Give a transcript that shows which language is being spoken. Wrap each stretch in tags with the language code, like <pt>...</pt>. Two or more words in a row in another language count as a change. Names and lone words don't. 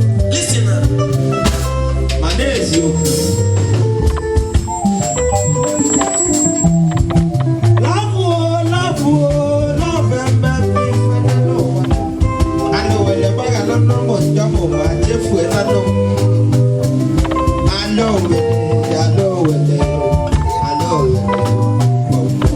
<en>Listen, uh, my name is you. Love, oh, love, oh, love, eh, eh, eh, eh, eh, eh, eh.</en> <ig>Anụ wele gbaghalụ n'ụmụ njọ ma ụwa chefuo na ndụ. Anụ wele, anụ wele, anụ wele.</ig>